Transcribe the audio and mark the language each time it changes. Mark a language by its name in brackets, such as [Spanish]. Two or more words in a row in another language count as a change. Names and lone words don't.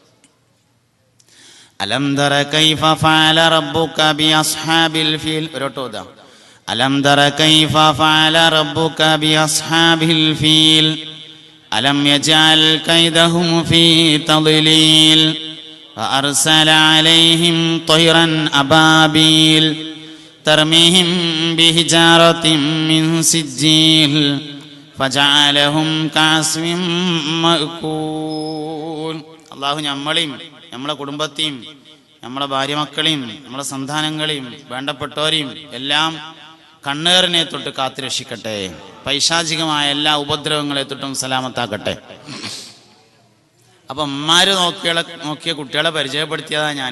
[Arabic] ألم تر كيف فعل ربك بأصحاب الفيل. ഒരോട്ടോദാ. ألم تر كيف فعل ربك بأصحاب الفيل ألم يجعل كيدهم في تضليل فأرسل عليهم طيرا أبابيل ترميهم بحجارة من سجيل فجعلهم كعصف مأكول. [Malayalam] അല്ലാഹു നമ്മളെയും നമ്മളെ കുടുംബത്തെയും നമ്മളെ ഭാര്യ മക്കളെയും നമ്മളെ സന്താനങ്ങളെയും വേണ്ടപ്പെട്ടവരെയും എല്ലാം കണ്ണേറിനെ തൊട്ട് കാത്തുരക്ഷിക്കട്ടെ, പൈശാചികമായ എല്ലാ ഉപദ്രവങ്ങളെ തൊട്ടും സലാമത്താക്കട്ടെ. അപ്പം ഉമ്മാര് നോക്കിയ കുട്ടികളെ പരിചയപ്പെടുത്തിയതാ ഞാൻ.